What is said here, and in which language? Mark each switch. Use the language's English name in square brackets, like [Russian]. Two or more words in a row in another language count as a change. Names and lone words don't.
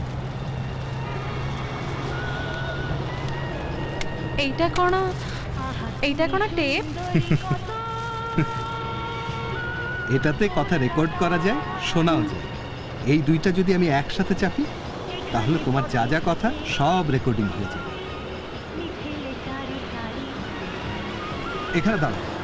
[Bangla] এইটা କ'ଣ? এইটা কোন টেপ? এটাতে কথা রেকর্ড করা যায়, শোনাও যায়। এই দুইটা যদি আমি একসাথে চাপি তাহলে তোমার যা যা কথা সব রেকর্ডিং হয়ে যাবে। এখানে দাঁড়াও।